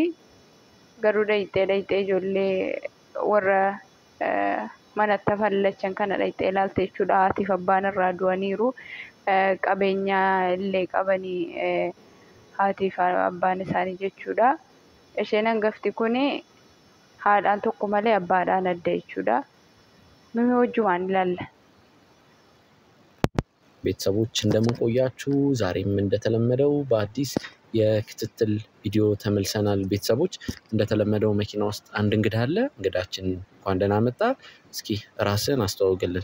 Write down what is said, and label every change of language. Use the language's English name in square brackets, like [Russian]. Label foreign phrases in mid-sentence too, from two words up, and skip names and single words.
[Oromo] Garuu dhayitee ijoollee warra manatti hafan lachan kana dhayitee ilaalte jechuudha. Haatiif abbaan irraa du'aniiru. Qabeenya illee qabanii haatiif abbaan isaanii jechuudha. Isheen hangafti kuni haadhaan tokko malee abbaadhaan adda jechuudha. [Amharic] ምን ወጁዋን ይላል ቤተሰቦች እንደምን ቆያችሁ ዛሬም እንደተለመደው በአዲስ የክትትል ቪዲዮ ተመልሰናል ቤተሰቦች እንደተለመደው መኪና ውስጥ አንድ እንግዳ አለ እንግዳችን እንኳን ደህና መጣ እስኪ ራስህን አስተዋውቅልን